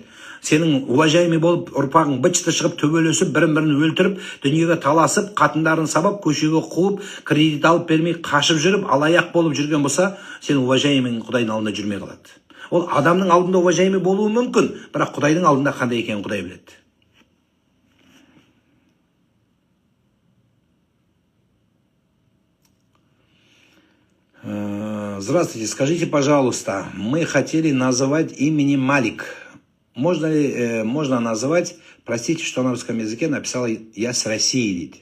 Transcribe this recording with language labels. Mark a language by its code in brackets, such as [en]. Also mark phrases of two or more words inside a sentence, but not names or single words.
[kk] Сенің уважаемый болып, ұрпағың быт-шыты шығып, төбелесіп, бірін-бірін өлтіріп, дүниеге таласып, қатындарын сабап, көшеге қуып, кредит алып бермей, қашып жүріп, алаяқ болып жүрген болса, сен уважаемый Құдайдың алдында жүрмей қалады. Ол адамның алдында уважаемый болуы мүмкін, бірақ Құдайдың алдында қандай екенін Құдай біледі. [ru] Здравствуйте, скажите, пожалуйста, мы хотели называть именем Малик. Можно называть, простите, что на русском языке написал «Я с России».